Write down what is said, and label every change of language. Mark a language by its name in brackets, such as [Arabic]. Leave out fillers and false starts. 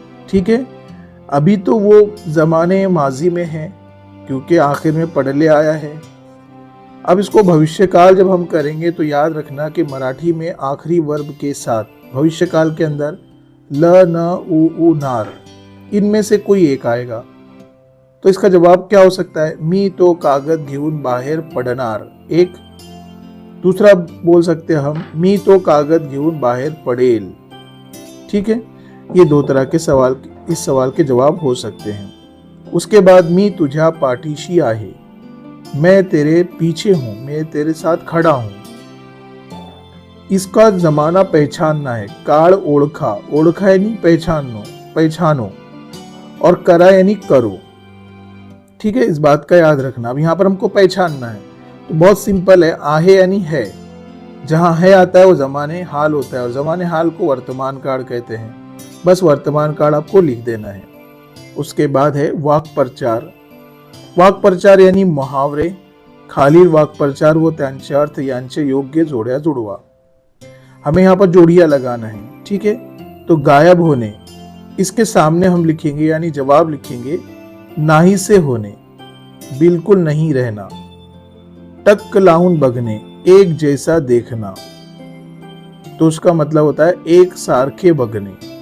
[Hindi] ठीक है, अभी तो वो ज़माने माजी में है क्योंकि आखिर में पडले आया है। अब इसको भविष्य काल जब हम करेंगे तो याद रखना कि मराठी में आखिरी वर्ब के साथ भविष्य काल के अंदर ल, न, उ, नार, इनमें से कोई एक आएगा। तो इसका जवाब क्या हो सकता है? [Marathi] मी तो कागद घेऊन बाहेर पडणार, एक। [Hindi] दूसरा बोल सकते हैं हम, [Marathi] मी तो कागद घेऊन बाहेर पडेल। [Hindi] ठीक है, ये 2 तरह के सवाल, इस सवाल के जवाब हो सकते हैं। उसके बाद [Marathi] मी तुझ्या पाठीशी आहे, [Hindi] मैं तेरे पीछे हूं, मैं तेरे साथ खड़ा हूं। इसका जमाना पहचानना है। [Marathi] काळ ओळखा, ओळखा [Hindi] यानी पहचानो, पहचानो, और करा यानी करो। ठीक है, इस बात का याद रखना। अब यहाँ पर हमको पहचानना है तो बहुत सिंपल है, आहे यानी है। जहाँ है आता है वो जमाने हाल होता है और जमाने हाल को वर्तमान काल कहते हैं। बस वर्तमान काल आपको लिख देना है। उसके बाद है वाक प्रचार। वाक प्रचार यानी मुहावरे, [Marathi] खालील वाक्प्रचार व त्यांचे अर्थ यांचे योग्य जोड्या जुड़वा। [Hindi] हमें यहाँ पर जोड़ियां लगाना है, ठीक है। तो गायब होने, इसके सामने हम लिखेंगे यानी जवाब लिखेंगे नाही से होने, बिल्कुल नहीं रहना। [Marathi] टक लाऊन बगने, [Hindi] एक जैसा देखना, तो उसका मतलब होता है [Marathi] एक सारखे बगने।